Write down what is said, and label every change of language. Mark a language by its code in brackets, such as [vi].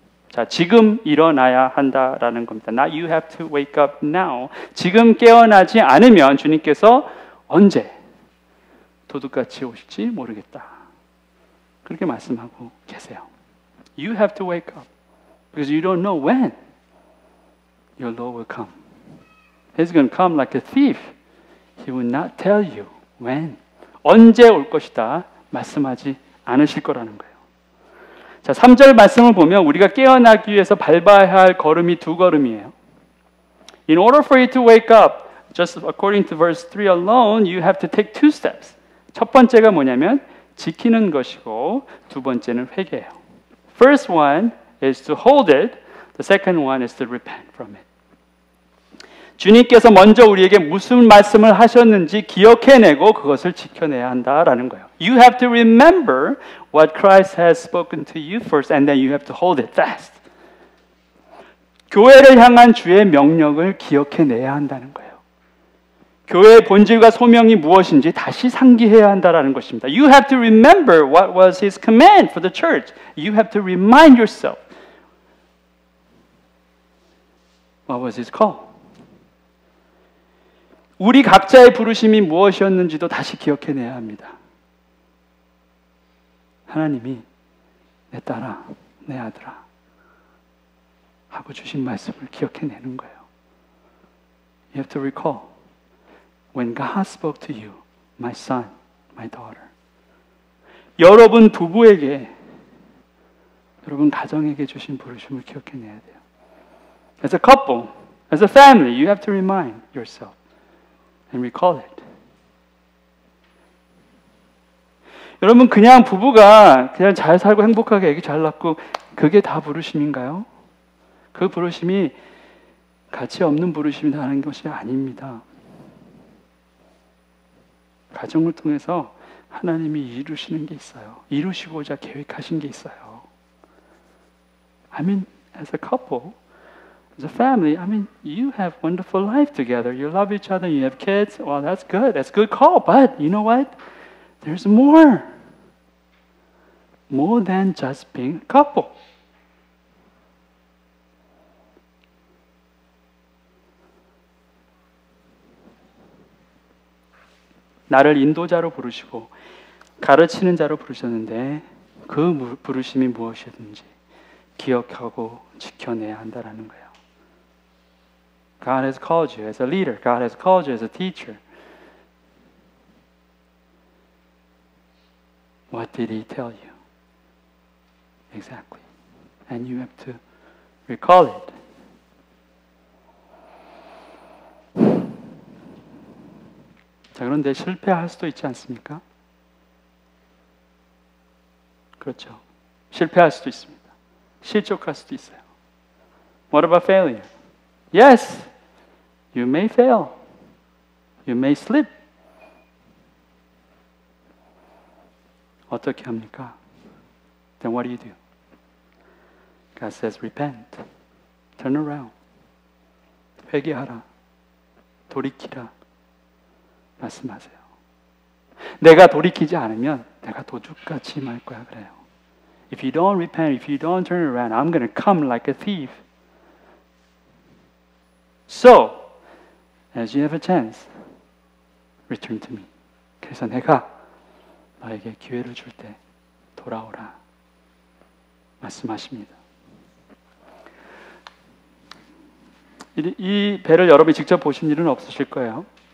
[ko] 자, 지금 일어나야 한다라는 겁니다. [en] Not you have to wake up now. [ko] 지금 깨어나지 않으면 주님께서 언제 도둑같이 오실지 모르겠다. 그렇게 말씀하고 계세요. [en] You have to wake up because you don't know when your Lord will come. He's going to come like a thief. He will not tell you when. [ko] 언제 올 것이다 말씀하지 않으실 거라는 거예요. 자, 3절 말씀을 보면 우리가 깨어나기 위해서 밟아야 할 걸음이 두 걸음이에요. [en] In order for you to wake up, just according to verse 3 alone, you have to take two steps. [ko] 첫 번째가 뭐냐면 지키는 것이고 두 번째는 회개예요. [en] First one is to hold it. The second one is to repent from it. [ko] 주님께서 먼저 우리에게 무슨 말씀을 하셨는지 기억해내고 그것을 지켜내야 한다라는 거예요. [en] You have to remember what Christ has spoken to you first, and then you have to hold it fast. [ko] 교회를 향한 주의 명령을 기억해내야 한다는 거예요. 교회의 본질과 소명이 무엇인지 다시 상기해야 한다는 것입니다. [en] You have to remember what was His command for the church. You have to remind yourself. What was His call? [ko] 우리 각자의 부르심이 무엇이었는지도 다시 기억해내야 합니다. 하나님이 내 딸아, 내 아들아 하고 주신 말씀을 기억해내는 거예요. [en] You have to recall when God spoke to you, my son, my daughter. [ko] 여러분 부부에게, 여러분 가정에게 주신 부르심을 기억해내야 돼요. [en] As a couple, as a family, you have to remind yourself. And recall it. [ko] 여러분 그냥 부부가 그냥 잘 살고 행복하게 애기 잘 낳고 그게 다 부르심인가요? 그 부르심이 가치 없는 부르심이라는 것이 아닙니다. 가정을 통해서 하나님이 이루시는 게 있어요. 이루시고자 계획하신 게 있어요. [en] I mean, as a couple, as a family, I mean, you have wonderful life together. You love each other. You have kids. Well, that's good. That's a good call. But you know what? There's more. more than just being a couple. [ko] 나를 인도자로 부르시고 가르치는 자로 부르셨는데 그 부르심이 무엇이든지 기억하고 지켜내야 한다라는 거예요. [en] God has called you as a leader. God has called you as a teacher. What did He tell you? Exactly. And you have to recall it. [ko] 자, 그런데 실패할 수도 있지 않습니까? 그렇죠. 실패할 수도 있습니다. 실족할 수도 있어요. [en] What about failure? Yes, you may fail. You may slip. [ko] 어떻게 합니까? [en] Then what do? God says, repent. Turn around. [ko] 회개하라. 돌이키라. 말씀하세요. 내가 돌이키지 않으면 내가 도둑같이 말 거야 그래요. [en] If you don't repent, if you don't turn around, I'm going to come like a thief. So, as you have a chance, return to me. [ko] 그래서 내가 너에게 기회를 줄 때 돌아오라. 말씀하십니다. 이 배를 여러분이 직접 보신 일은 없으실 거예요.